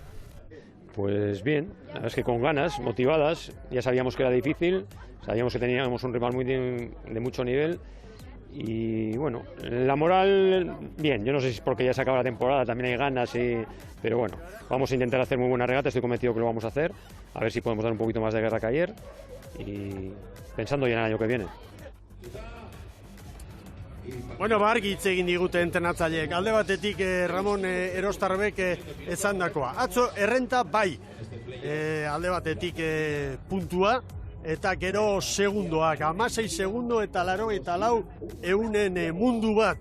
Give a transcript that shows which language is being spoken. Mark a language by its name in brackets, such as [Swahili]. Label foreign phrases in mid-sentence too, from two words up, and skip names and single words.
[Spanish] Pues bien, la verdad es que con ganas, motivadas, ya sabíamos que era difícil, sabíamos que teníamos un rival de mucho nivel y bueno, la moral, bien, yo no sé si es porque ya se acaba la temporada, también hay ganas, pero bueno, vamos a intentar hacer muy buena regata, estoy convencido que lo vamos a hacer, a ver si podemos dar un poquito más de guerra que ayer y pensando ya en el año que viene. [Basque] Bueno, argi hitz egin digute entrenatzaileek. Alde batetik Ramon Erostarbek esandakoa. Atzo errenta bai. Alde batetik puntua eta gero segundoak. 16 segundo eta 84 eunen mundu bat.